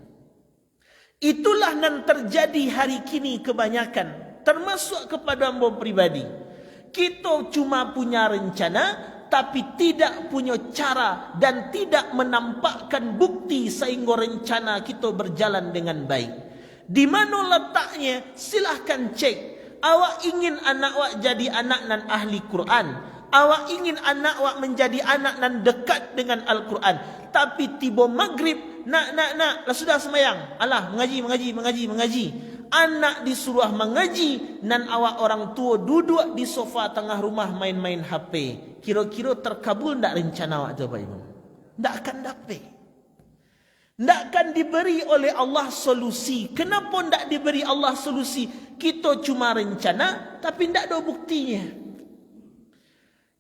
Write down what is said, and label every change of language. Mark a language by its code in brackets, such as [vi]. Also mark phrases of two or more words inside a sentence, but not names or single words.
[min] Itulah yang terjadi hari kini kebanyakan, termasuk kepada ambo pribadi. [id] Kita cuma punya rencana, tapi tidak punya cara dan tidak menampakkan bukti sehingga rencana kita berjalan dengan baik. Di mana letaknya? Silahkan cek. [min] Awak ingin anak awak jadi anak nan ahli Quran. Awak ingin anak awak menjadi anak nan dekat dengan Al-Quran. Tapi tiba maghrib, nak, lah sudah semayang. Alah, mengaji. Anak disuruh mengaji, nan awak orang tua duduk di sofa tengah rumah main-main HP. Kira-kira terkabul tak rencana awak tu Pak Ibu? [id] Tak akan dapat. Tak akan diberi oleh Allah solusi. Kenapa tak diberi Allah solusi? Kita cuma rencana, tapi tak ada buktinya.